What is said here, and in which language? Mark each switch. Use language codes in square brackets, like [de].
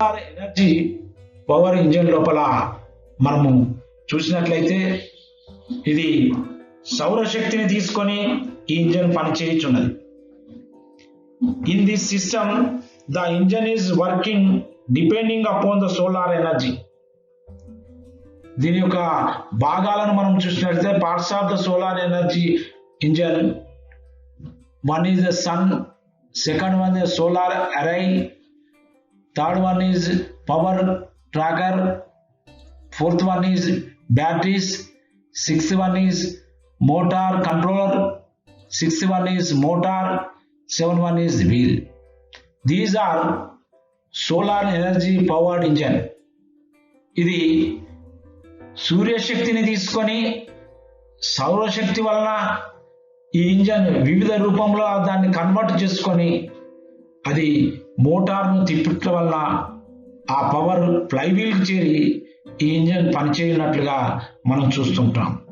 [te] Energy power engine లోపల మనము చూసినట్లయితే ఇది సౌరశక్తిని తీసుకొని ఈ engine పనిచేయుచున్నది. [en] In this system the engine is working depending upon the solar energy. [te] దీని యొక్క భాగాలను మనం చూసినట్లయితే [en] Parts of the solar energy engine, one is the sun, second one is solar array, third one is power tracker, fourth one is batteries, sixth one is motor controller, sixth one is motor, seventh one is wheel. These are solar energy powered engine. [te] ఇది సూర్యశక్తిని తీసుకొని సౌరశక్తి వలన ఈ engine వివిధ రూపంలో దాన్ని convert చేసుకొని అది మోటార్ను తిప్పటం వల్ల ఆ పవర్ ఫ్లైవీల్కి చేరి ఈ ఇంజన్ పనిచేయనట్లుగా మనం చూస్తుంటాం.